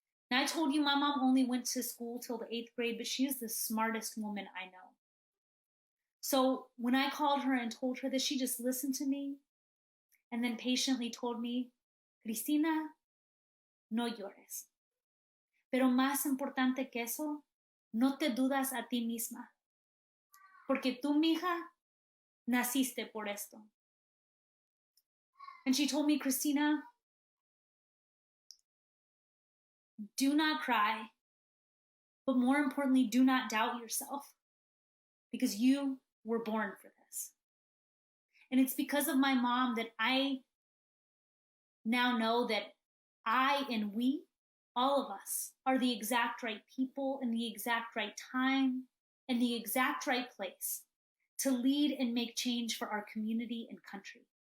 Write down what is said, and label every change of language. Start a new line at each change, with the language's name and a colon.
English: Now, I told you my mom only went to school till the 8th grade, but she is the smartest woman I know. So when I called her and told her this, she just listened to me and then patiently told me, Cristina,
Spanish: no llores. Pero más importante que eso, no te dudas a ti misma. Porque tú, mija, naciste por esto.
English: And she told me, Christina, do not cry, but more importantly, do not doubt yourself, because you were born for this. And it's because of my mom that I now know that I and we, all of us, are the exact right people in the exact right time and the exact right place to lead and make change for our community and country.